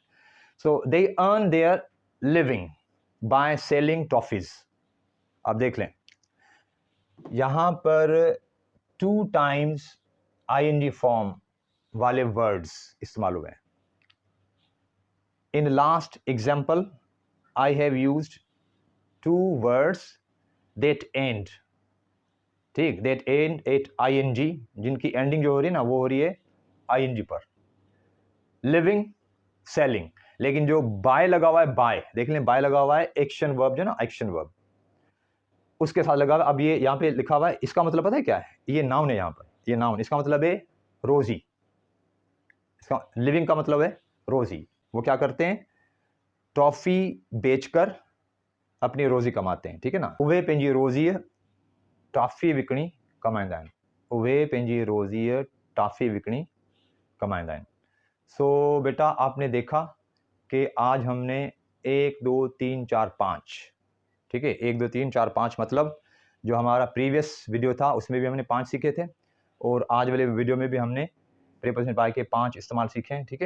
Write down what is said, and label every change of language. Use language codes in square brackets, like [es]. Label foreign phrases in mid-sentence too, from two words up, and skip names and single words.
[en] So they earn their living by selling toffees. [ur] آپ دیکھ لیں یہاں پر 2 ٹائمز [en] ING form [ur] والے ورڈز استعمال ہوئے ہیں. [en] In last example I have used 2 words that end, ठीक, that end at ing, [ur] جن کی اینڈنگ جو ہو رہی ہے نا وہ ہو رہی ہے [en] ing पर, living, selling. [ur] لیکن جو بائے لگا ہوا ہے، بائے دیکھ لیں، بائے لگا ہوا ہے [en] action verb [ur] جو نا, [en] action verb [ur] اس کے ساتھ لگا ہوا. اب یہ یہاں پہ لکھا ہوا ہے، اس کا مطلب پتا ہے کیا ہے، یہ ناؤن ہے یہاں پر، یہ ناؤن، اس کا مطلب ہے روزی. اس کا لیونگ کا مطلب ہے روزی۔ وہ کیا کرتے ہیں، ٹافی بیچ کر اپنی روزی کماتے ہیں، ٹھیک ہے نا. [sd] उवे पंहिंजी रोज़ीअ टॉफी विकणी कमाईंदा आहिनि, उवे पंहिंजी रोज़ीअ टॉफी विकणी कमाईंदा आहिनि। [ur] سو بیٹا آپ نے دیکھا کہ آج ہم نے 1 2 3 4 5، ٹھیک ہے، 1 2 3 4 5 مطلب جو ہمارا [en] previous video [ur] تھا اس میں بھی ہم نے 5 سیکھے تھے، اور آج والے ویڈیو میں بھی ہم نے [en] preposition by [ur] کے 5 استعمال سیکھے ہیں، ٹھیک ہے.